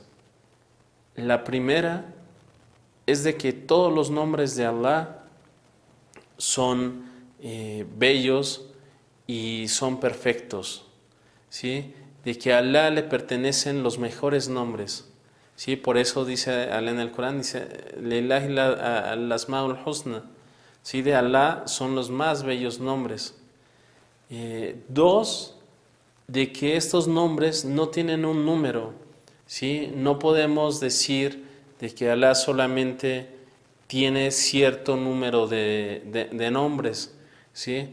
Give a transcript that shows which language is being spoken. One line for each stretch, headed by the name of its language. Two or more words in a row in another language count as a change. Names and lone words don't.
Spanish: La primera es de que todos los nombres de Alá son bellos y son perfectos, ¿sí? De que a Alá le pertenecen los mejores nombres, ¿sí? Por eso dice Alá en el Corán, dice:
Arabic: لله الأسماء الحسنى,
Spanish: ¿sí? De Alá son los más bellos nombres. Dos, de que estos nombres no tienen un número, ¿sí? No podemos decir de que Alá solamente tiene cierto número de nombres, ¿sí?